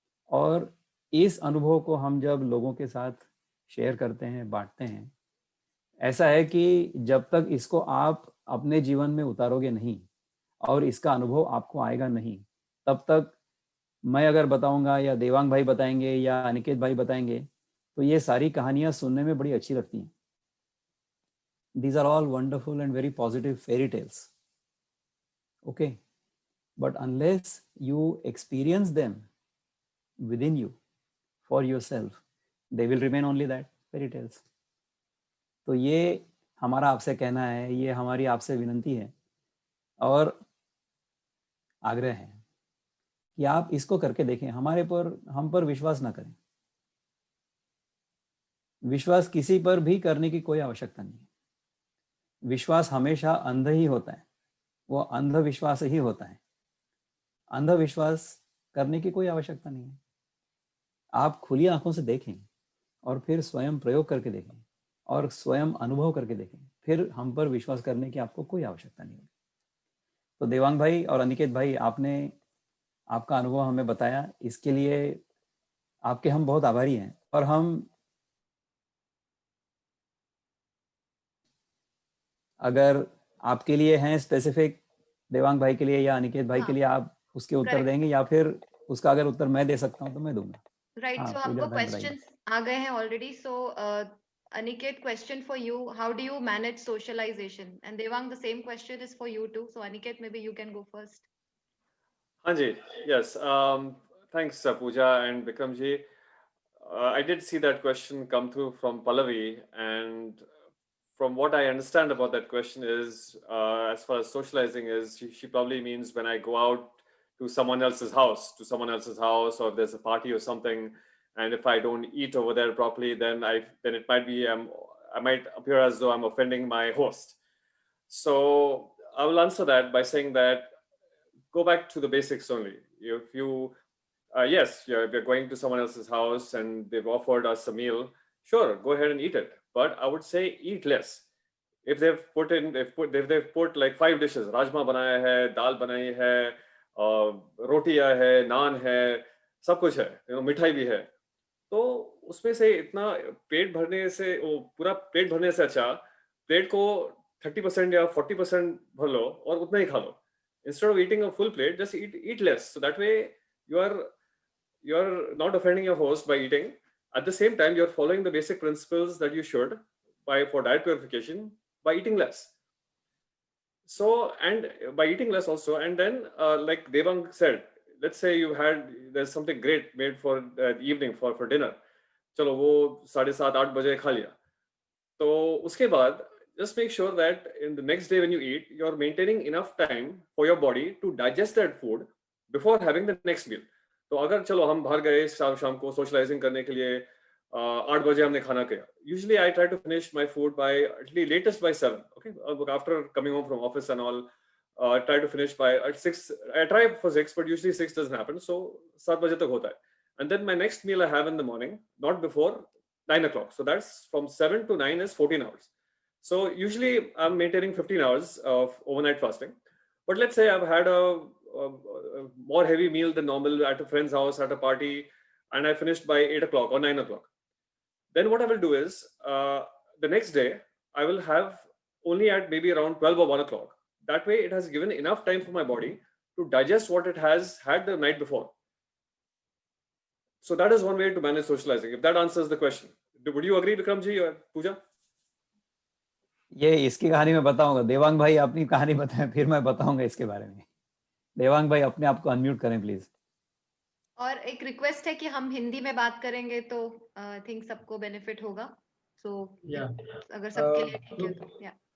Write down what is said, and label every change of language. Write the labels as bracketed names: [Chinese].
[Hindi] और इस अनुभव को हम जब लोगों के साथ शेयर करते हैं, बांटते हैं, ऐसा है कि जब तक इसको आप अपने जीवन में उतारोगे नहीं और इसका अनुभव आपको आएगा नहीं, तब तक मैं अगर बताऊंगा या देवांग भाई बताएंगे या अनिकेत भाई बताएंगे, तो ये सारी कहानियां सुनने में बड़ी अच्छी लगती हैं। [English] These are all wonderful and very positive fairy tales. Okay. But unless you experience them within you for yourself, they will remain only that, fairy tales. [Hindi] तो ये हमारा आपसे कहना है, ये हमारी आपसे विनंती है और आग्रह है कि आप इसको करके देखें। हम पर विश्वास ना करें। विश्वास किसी पर भी करने की कोई आवश्यकता नहीं है। विश्वास हमेशा अंध ही होता है, वो अंधविश्वास ही होता है। अंधविश्वास करने की कोई आवश्यकता नहीं है। आप खुली आंखों से देखें और फिर स्वयं प्रयोग करके देखें और स्वयं अनुभव करके देखें, फिर हम पर विश्वास करने की आपको कोई आवश्यकता नहीं है। तो देवांग भाई और अनिकेत भाई, आपने आपका अनुभव हमें बताया, इसके लिए आपके हम बहुत आभारी हैं। और हम अगर आपके लिए हैं स्पेसिफिक, देवांग भाई के लिए या अनिकेत भाई के लिए, आप उसके उत्तर देंगे या फिर उसका अगर उत्तर मैं दे सकता हूं तो मैं दूंगा। राइट, सो हमको क्वेश्चंस आ गए हैं already. [English] So Aniket, question for you: how do you manage socialization? And Devang, the same question is for you too. So Aniket, maybe you can go first. Hanji, yes. Thanks, Pooja and Vikramji. I did see that question come through from Pallavi, and from what I understand about that question is, as far as socializing is, she probably means when I go out to someone else's house, or if there's a party or something, and if I don't eat over there properly, then it might be I might appear as though I'm offending my host. So I will answer that by saying that go back to the basics only. If you yes, we're going to someone else's house and they've offered us a meal, sure, go ahead and eat it. But I would say eat less. If they've put like 5 dishes, [Hindi] rajma banaya hai, dal बनाई है, रोटियां है, नान है, सब कुछ है, मिठाई भी है, तो उसमें से इतना पेट भरने से, वो पूरा पेट भरने से अच्छा प्लेट को 30% या 40% भर लो और उतना ही खा लो. [English] Instead of eating a full plate, just eat less. So that way you're not offending your host by eating. At the same time, you're following the basic principles that you should for diet purification by eating less. So, and by eating less also, and then like Devang said, let's say there's something great made for the evening for dinner. [Hindi] चलो वो 7:30-8 बजे खा लिया, तो उसके बाद [English] just make sure that in the next day when you eat, you're maintaining enough time for your body to digest that food before having the next meal. [Hindi] तो अगर चलो हम बाहर गए शाम को सोशलाइजिंग करने के लिए, 8 बजे हमने खाना किया. [English] Usually I try to finish my food by at least latest by 7. Okay, after coming home from office and all, I try to finish by at 6. I try for 6, but usually 6 doesn't happen. [Hindi] So 7 बजे तक होता है. [English] And then my next meal I have in the morning, not before 9 o'clock. So that's from 7 to 9 is 14 hours. So usually I'm maintaining 15 hours of overnight fasting. But let's say I've had a more heavy meal than normal at a friend's house, at a party, and I finished by 8 o'clock or 9 o'clock. Then what I will do is the next day I will have only at maybe around 12 or 1 o'clock. That way it has given enough time for my body to digest what it has had the night before. So that is one way to manage socializing, if that answers the question. Would you agree, Vikramji or Pooja? [Hindi] ये इसकी कहानी मैं बताऊंगा। देवांग भाई अपनी कहानी बताएं, फिर मैं बताऊंगा इसके बारे में। देवांग भाई अपने आप को अनम्यूट करें प्लीज। और एक रिक्वेस्ट है कि हम हिंदी में बात करेंगे तो [English] I think [Hindi] सबको बेनिफिट होगा। सो अगर सबके लिए ठीक है तो या